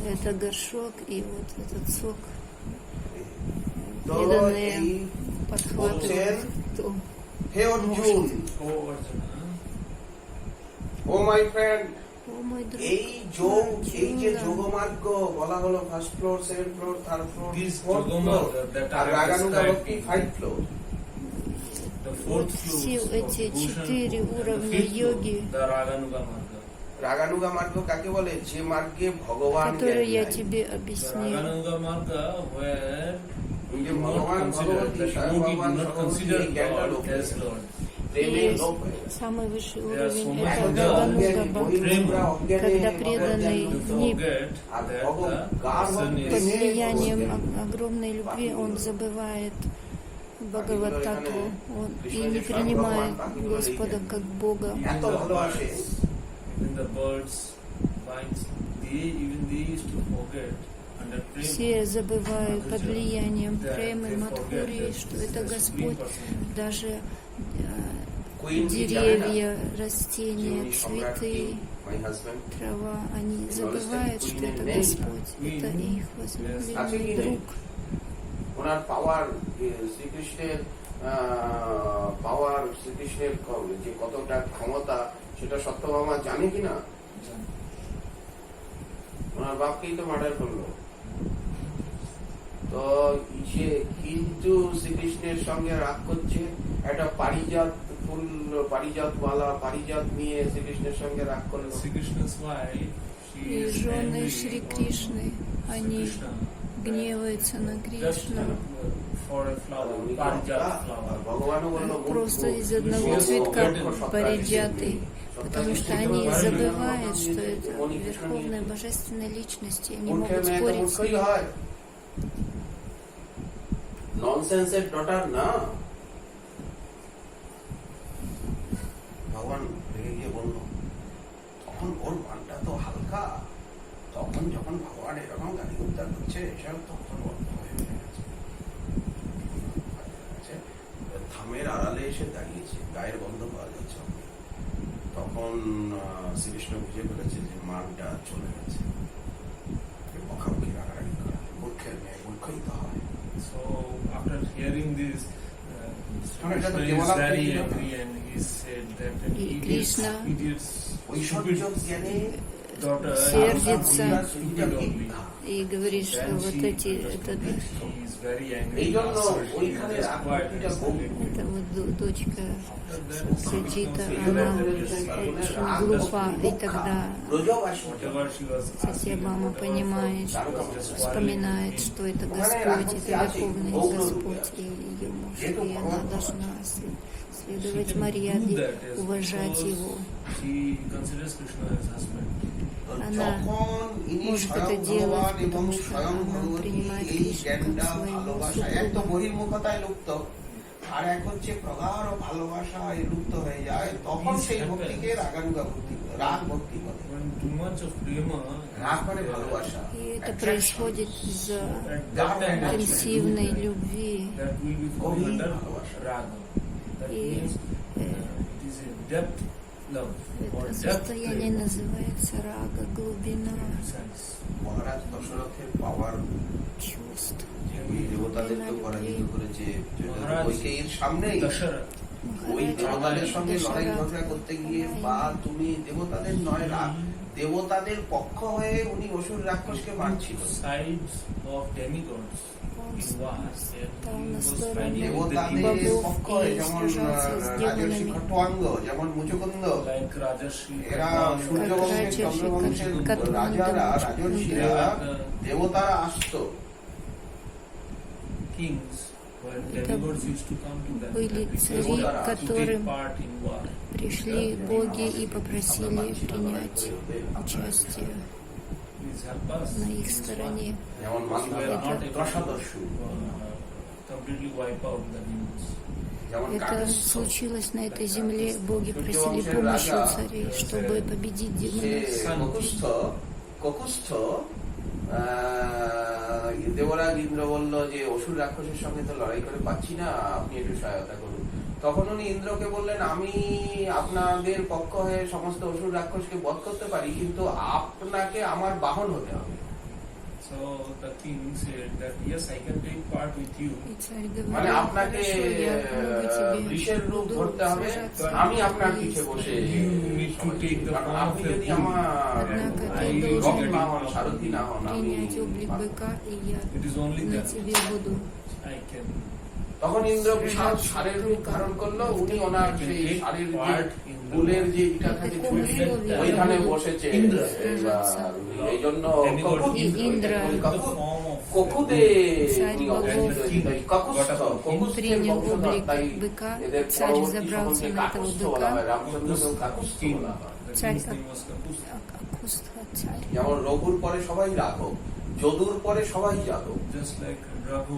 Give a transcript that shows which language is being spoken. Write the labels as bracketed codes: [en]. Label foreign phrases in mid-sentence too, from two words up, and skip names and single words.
[ru] это горшок и вот этот сок [bn] তো [ru] преданные [bn] এই [ru] подхватывают. То [bn] হে অর্জুন, [en] Oh, Arjuna. Oh my friend, [ru] О, мой друг, [bn] এই যোগ, এই যে Arjuna, যোগমার্গ বলা হলো [en] first floor, second floor, third floor, These fourth floor, Yogamarga that [bn] আর [en] are [bn] রাগানুগা [en] described, [bn] ভক্তি [en] five floor. the [ru] вот [en] fourth floor [ru] все [en] of [ru] эти [en] Bhushan 4 and the [ru] уровня [en] fifth floor, [ru] йоги, [en] the Raganuga Marga. [bn] রাগানুগা মার্গ কাকে বলে? যে মার্গে ভগবান [ru] которые я [bn] জ্ঞান [ru] тебе [en] The [ru] объяснил. [en] Raganuga Marga where [bn] এই যে [en] do not [bn] ভগবান [en] consider, [bn] ভগবতী, [en] the [bn] স্বয়ং [en] yogi do [bn] ভগবান [en] not [bn] সরস্বতী [en] consider [bn] এই জ্ঞানটা [en] God [bn] লোপ হয়ে [en] as [bn] গেছে। [en] Lord. [bn] প্রেমে [ru] И [bn] লোপ হয়ে গেছে। [ru] самый высший [en] There are so [ru] уровень [en] much [ru] это [bn] এখন [en] Bhagavan [bn] অজ্ঞানী, [ru] Гагануга [bn] বহির্মুখরা অজ্ঞানী, [ru] когда [bn] অজ্ঞানী [ru] преданный [en] To [ru] не [en] forget [bn] আর [en] that [bn] গাঢ় [en] the person [ru] под [en] is [ru] влиянием огромной любви он забывает Бхагавататтву он и не принимает Господа как Бога. [bn] এত ভালোবাসে, [en] even the birds, vines, they used to forget under prema. [ru] Все забывают под влиянием [en] that [ru] Премы, [en] they [ru] Мадхурии, [en] forget [ru] что [en] that [ru] это [en] the [ru] Господь. [en] Supreme Person. [ru] Даже [bn] কুইন কি জানে না [ru] деревья, [bn] যে [ru] растения, [bn] উনি সম্রাটটি, [ru] цветы, [en] my husband? [ru] трава, они забывают, что это Господь, это их возлюбленный друг. [bn] ওনার পাওয়ার, শ্রীকৃষ্ণের পাওয়ার, শ্রীকৃষ্ণের যে কতটা ক্ষমতা সেটা সত্যভামা জানে কিনা? ওনার বাপকেই তো মার্ডার করলো। তো সে কিন্তু শ্রীকৃষ্ণের সঙ্গে রাগ করছে, একটা পারিজাত ফুল, পারিজাত মালা, পারিজাত নিয়ে শ্রীকৃষ্ণের সঙ্গে রাগ করলো। [en] Sri Krishna's wife, she [ru] И [en] is [ru] жены [en] angry [ru] Шри [en] on [ru] Кришны, [en] Sri [ru] они [en] Krishna. [ru] гневаются на [en] Just [ru] Кришну. [en] for a [bn] আর [en] flower, [bn] উনি তো [en] parijat [bn] আর [en] flower. [bn] ভগবানও বললো [ru] Просто из [bn] মূর্খ, [ru] одного [bn] সে [ru] цветка [bn] সত্তা [ru] париджаты, [bn] সত্তা [ru] потому что [bn] সৃষ্টি [ru] они [bn] করে [ru] забывают, [bn] ভগবান [ru] что [bn] দিয়েছে, [ru] это [bn] উনি কৃষ্ণ [ru] верховная [bn] দিয়েছে। [ru] божественная личность, и они [bn] মূর্খের [ru] могут [bn] মেয়ে তো [ru] спорить с [bn] মূর্খই [ru] ним. [bn] হয়, [en] nonsense's daughter [bn] না। ভগবান রেগে গিয়ে বলল, তখন ওর মানটা তো হালকা, তখন যখন ভগবান এরকম গালি উদ্ধার করছে এসব, তখন ওর ভয় হয়ে গেছে। থামের আড়ালে এসে দাঁড়িয়েছে, গায়ের গন্ধ পাওয়া যাচ্ছে ওকে। তখন শ্রীকৃষ্ণ বুঝে ফেলেছে যে মানটা চলে গেছে। বকাবকি, রাগারাগি করা, মূর্খের মেয়ে মূর্খই তো হয়। [en] So after hearing this, [bn] এটা তো [en] Krishna is [bn] কেবলাত্ম [en] very [bn] ছিল না। [en] angry and he said that an [ru] И [en] idiot's, Krishna idiot's [bn] ঐশ্বর্য জ্ঞানে [en] daughter [ru] сердится [en] is stupid only. [ru] и говорит, что [en] Then [ru] вот [en] she [ru] эти, [en] understood that he is very angry. [bn] এই জন্য [en] So she [bn] ওইখানে [en] just quiet and [bn] রাগটা খুব [en] silent. [ru] это вот дочка [en] After that, [ru] Саджита, [en] Krishna [ru] она [en] said, [ru] очень глупа, и тогда [bn] ব্রজবাসী [en] whatever she was asking [ru] Сатьябама [en] whatever [ru] понимает, [en] for, she was just [ru] вспоминает, [en] quarreling [ru] что это Господь, это Верховный Господь, и ее муж, и она должна следовать Марьяде, уважать его. [en] She considers Krishna as husband. [ru] Она [bn] যখন ইনি [ru] может [bn] স্বয়ং [ru] это делать, [bn] ভগবান এবং [ru] потому что [bn] স্বয়ং [ru] она [bn] ভগবতী [ru] принимает [bn] এই [ru] Кришну [bn] জ্ঞানটা [ru] как своего [bn] ভালোবাসা, এক তো [ru] супруга. [bn] বহির্মুখতায় লুপ্ত, আর এক হচ্ছে প্রগাঢ় ভালোবাসায় লুপ্ত হয়ে যায়, তখন সেই ভক্তিকে রাগানুগা ভক্তি, রাগ ভক্তি বলে। [en] When too much of prema, [bn] রাগ মানে ভালোবাসা, [ru] И это [en] attraction, [ru] происходит из-за [en] at that time [ru] интенсивной любви. [en] that will be falling [bn] গভীর [en] under [bn] ভালোবাসা। [en] raga. That [ru] И, [en] means it is a depth love or [ru] Это [en] depth [ru] состояние [en] prema. [ru] называется рага, глубина [en] Sense. [bn] মহারাজ দশরথের পাওয়ার, [ru] чувств. [bn] যে ওই দেবতাদেরকে পরাজিত করেছে, মহারাজ কৈকেয়ীর সামনেই [en] Dasharatha. [bn] ওই [ru] Махарадж [bn] দেবতাদের সঙ্গে লড়াই [ru] Дашарат, [bn] ঝগড়া করতে গিয়ে, বা তুমি দেবতাদের নয়, দেবতাদের পক্ষ হয়ে উনি অসুর রাক্ষসকে মারছিল। [en] Sides of demigods in wars and [ru] Там [en] he [ru] на [en] was [ru] стороне [en] fighting with the [bn] দেবতাদের [en] demons [ru] богов [bn] পক্ষ হয়ে, [ru] и [bn] যেমন [ru] сражался с [bn] রাজর্ষি [ru] демонами. [bn] খট্টুয়াঙ্গ, যেমন মুচুকুন্দ, [en] like Rajarshi. [bn] এরা [en] Bhagwan, [bn] সূর্যবংশের রাজর্ষি চন্দ্রবংশের খট্টুয়াঙ্গ, রাজারা, মুচুকুন্দ। রাজর্ষিরা, দেবতারা আসতো। [en] kings when [ru] Это [en] demigods used to come to them [ru] были [en] and request [ru] цари, [en] them to [ru] которым [en] take part in war. [ru] Пришли боги и попросили принять участие [en] Please help us. [ru] на их стороне. [bn] যেমন [en] We were not able to [bn] দশাদস্যু, [en] completely wipe out the demons. [bn] যেমন [ru] Это [bn] কাকুস্থ, [ru] случилось на этой земле. Боги просили помощи у царей, чтобы победить [bn] সে [ru] демонов. [bn] ককুস্থ দেবরাজ ইন্দ্র বলল যে অসুর রাক্ষসের সঙ্গে তো লড়াই করে পাচ্ছি না, আপনি একটু সহায়তা করুন। তখন উনি ইন্দ্রকে বললেন, আমি আপনাদের পক্ষ হয়ে সমস্ত অসুর রাক্ষসকে বধ করতে পারি, কিন্তু আপনাকে আমার বাহন হতে হবে। [en] So the king said that yes, I can take part with you, [ru] И царь [bn] মানে [ru] говорил, [bn] আপনাকে [ru] хорошо, я помогу тебе, [bn] বৃষের রূপ [ru] буду [bn] ধরতে হবে, [ru] сражаться. [bn] আমি আপনার পিছে বসে [en] You need to take the [bn] কারণ [en] form [bn] আপনি [en] of a [bn] যদি [en] bull. [bn] আমার [ru] Однако ты [en] I [ru] должен [bn] রথ না হন, সারথি না হন, আমি [ru] принять облик быка, и я [en] It is only [ru] на [en] that [ru] тебе буду. [en] I can [bn] তখন ইন্দ্র বিশাল ষাঁড়ের রূপ ধারণ করলো, উনি ওনার সেই ষাঁড়ের যে বুলের যে ইটা থাকে ঝুলি, ওইখানে বসেছে। এবার এই জন্য ইন্দ্র ককুদে [ru] Царь богов [bn] ককুস্থের [ru] принял [bn] বংশধর, [ru] облик [bn] তাই [ru] быка, [bn] এদের [ru] царь [bn] পরবর্তী [ru] забрался [bn] সকলকে [ru] на этого [bn] কাকুস্থ বলা হয়, [ru] быка, [bn] রামচন্দ্রকেও কাকুস্থ [en] king. [bn] বলা হয়। [en] The [ru] Царь [en] king's name was Kakusta. [ru] Акустха, царь. [bn] যেমন রঘুর পরে সবাই রাঘব, যদুর পরে সবাই যাদব, [en] Just like Raghu,